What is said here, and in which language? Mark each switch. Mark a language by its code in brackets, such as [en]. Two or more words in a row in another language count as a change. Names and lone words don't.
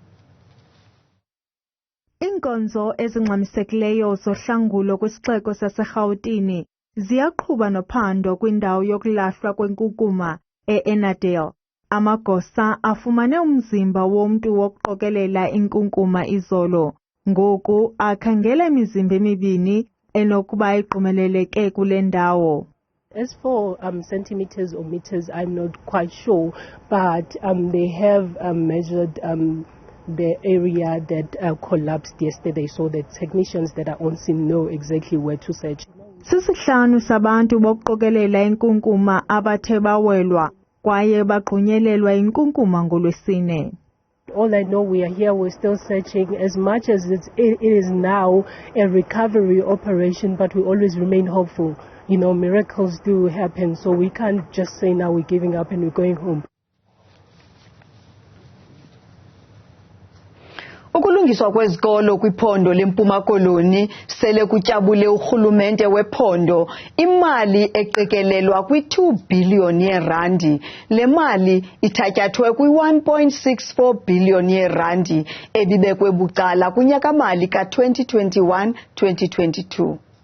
[xh] Inkonzo ezingxamisekileyo zohlangulo kwisixeko saseRhawutini ziyaqhuba nophando kwindawo yokulahlwa kwenkukuma eEnnerdale. Amagosa afumane umzimba womntu wokuqokelela inkunkuma izolo. Ngoku akhangela imizimba emibini enokuba igqumeleleke kule ndawo. [en] As for centimeters or meters, I'm not quite sure, but they have measured the area that collapsed yesterday, so the technicians that are on scene know exactly where to search. [xh] Sisihlanu sabantu bokuqokelela inkunkuma abathe bawelwa kwaye bagqunyelelwa inkunkuma ngoLwesine. [en] All I know, we are here, we're still searching. As much as it is now a recovery operation, but we always remain hopeful. You know, miracles do happen, so we can't just say now we're giving up and we're going home. [xh] Ukulungiswa kwezikolo kwiphondo leMpuma Koloni sele kutyabule urhulumente wephondo imali eqikelelwa kwi2 billion yeerandi. Le mali ithatyathwe kwi1.64 billion yeerandi ebibekwe bucala kunyaka mali ka2021-2022.